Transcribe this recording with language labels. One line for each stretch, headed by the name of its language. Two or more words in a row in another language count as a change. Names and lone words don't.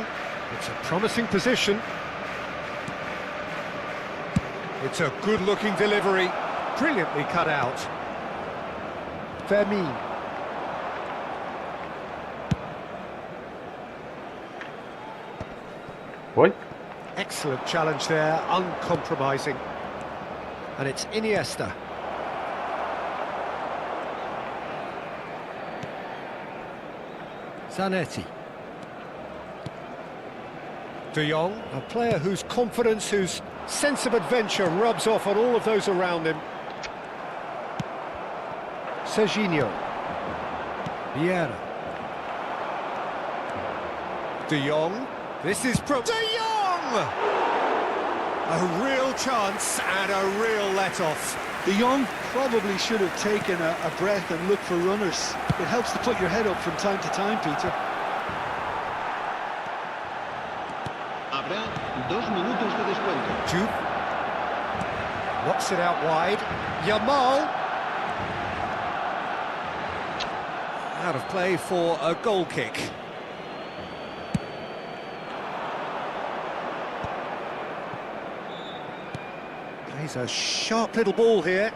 English: It's a promising position. It's a good-looking delivery. Brilliantly cut out. Fermin. What? Excellent challenge there, uncompromising. And it's Iniesta. Zanetti. De Jong, a player whose confidence, whose sense of adventure rubs off on all of those around him. Serginho. Vieira. De Jong. This is De Jong! A real chance and a real let-off. De Jong probably should have taken a breath and looked for runners. It helps to put your head up from time to time, Peter.
Spanish: Habrá 2 minutos de descuento.
English: Jude. Knocks it out wide. Yamal. Out of play for a goal kick. Plays a sharp little ball here.